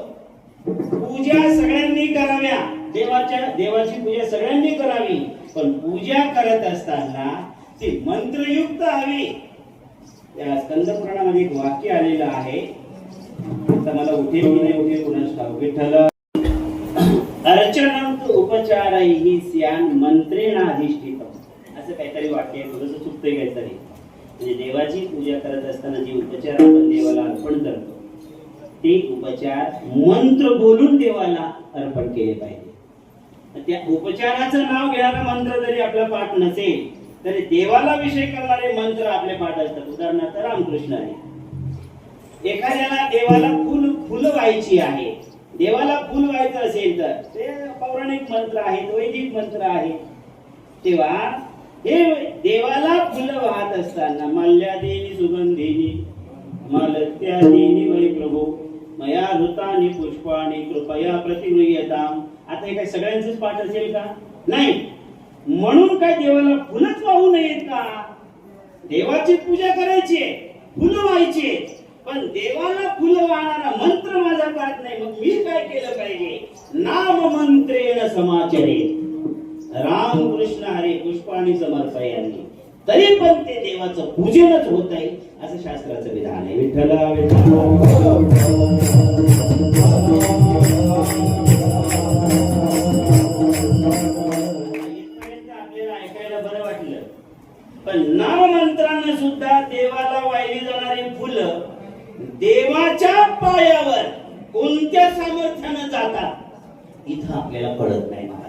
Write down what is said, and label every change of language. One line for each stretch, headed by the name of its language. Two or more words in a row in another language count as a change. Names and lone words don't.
Marathi: पूजा सगळ्यांनी कराव्या, देवाची पूजा सगळ्यांनी करावी, पण पूजा करत असताना ती मंत्रयुक्त हवी. त्या स्कंद पुराणामध्ये एक वाक्य आलेलं आहे. आता मला उठेल की नाही उठेल कुणाच ठाऊक.
Sanskrit: विठ्ठल अर्चनम तु उपचारैहि स्यान मंत्रेणाधिष्ठितम्,
Marathi: असं काहीतरी वाक्य आहे. थोडंसं चुकतंय काहीतरी. म्हणजे देवाची पूजा करत असताना जे उपचार आपण देवाला अर्पण करतो ते उपचार मंत्र बोलून देवाला अर्पण केले पाहिजे. त्या उपचाराचं नाव घेणारा मंत्र जरी आपला पाठ नसेल तरी देवाला विषय करणारे मंत्र आपले पाठ असतात. उदाहरणार्थ रामकृष्ण आहे. एखाद्याला देवाला फुल व्हायची आहे, देवाला फुल व्हायचं असेल तर ते पौराणिक मंत्र आहेत, वैदिक मंत्र आहेत. तेव्हा हे देवाला फुलं वाहत असताना
Sanskrit: मल्यादेनी सुगंधेनी मालत्यादेनी वै प्रभो मया ऋतानी पुष्पाणी कृपया प्रतिगृह्यताम.
Marathi: आता हे काय सगळ्यांचंच पाठ असेल का? नाही. म्हणून काय देवाला फुलंच वाहू नयेत का? देवाची पूजा करायची आहे, फुलं व्हायची, पण देवाला फुलं वाहणारा मंत्र माझा पाठ नाही. मग मी काय केलं पाहिजे?
Sanskrit: नाम मंत्रेण समाचरे राम कृष्ण हरे पुष्पाणी समर्पयामी.
Marathi: तरी पण ते देवाचं पूजनच होत आहे असं शास्त्राचं विधान आहे. विठ्ठला विठ्ठला. आपल्याला ऐकायला बरं वाटलं, पण नाममंत्रानं सुद्धा देवाला वाहिली जाणारी फुलं देवाच्या पायावर कोणत्या सामर्थ्यानं जातात इथं आपल्याला कळत नाही महाराज.